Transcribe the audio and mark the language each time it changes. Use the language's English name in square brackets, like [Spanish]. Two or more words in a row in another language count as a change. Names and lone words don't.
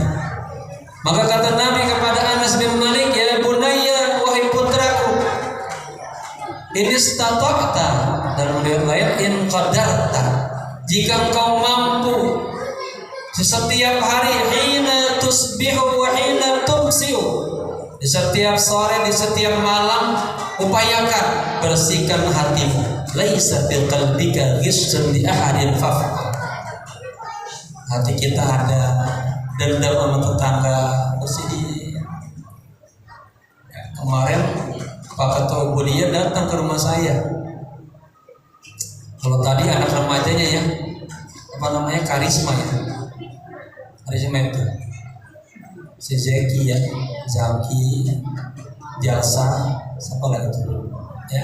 [Indonesian] Maka kata Nabi kepada Anas bin Malik, [Arabic] يا بنيّ, [Indonesian] wahai putraku, [Arabic] إن استطعت, [Indonesian] dalam riwayat lain [Arabic] إن قدرت, [Indonesian] jika engkau mampu setiap hari, [Arabic] حين تصبح وحين تمسي, [Indonesian] di setiap sore, di setiap malam, upayakan bersihkan hatimu. [Arabic] ليس في قلبك غش لأحد فافعل. [Indonesian] Hati kita ada dendam sama tetangga, bersih. Kemarin Pak Ketua Budia datang ke rumah saya. Kalau tadi anak remajanya ya, apa namanya, Karisma ya, Karisma itu si Zeki ya, Zaki, Jasa, siapa lagi itu ya.